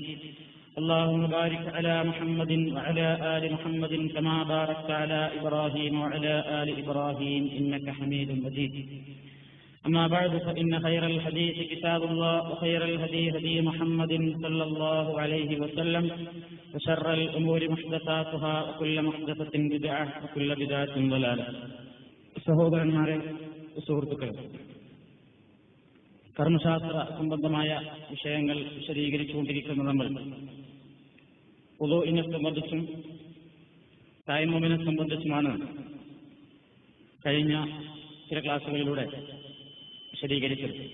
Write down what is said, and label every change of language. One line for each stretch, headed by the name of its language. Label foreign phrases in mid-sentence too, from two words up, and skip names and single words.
Arabic: اللهم بارك على محمد وعلى آل محمد كما باركت على إبراهيم وعلى آل إبراهيم إنك حميد مجيد. أما بعد فإن خير الحديث كتاب الله وخير الهدي هدي محمد صلى الله عليه وسلم وشر الأمور محدثاتها وكل محدثة بدعة وكل بدعة ضلالة.
Malayalam: സഹോദരന്മാരെ, സുഹൃത്തുക്കളെ, കർമ്മശാസ്ത്ര സംബന്ധമായ വിഷയങ്ങൾ വിശദീകരിച്ചുകൊണ്ടിരിക്കുന്ന നമ്മൾ വുളൂഇനെ സംബന്ധിച്ചും തയമ്മുമിനെ സംബന്ധിച്ചുമാണ് കഴിഞ്ഞ ചില ക്ലാസുകളിലൂടെ വിശദീകരിച്ചത്.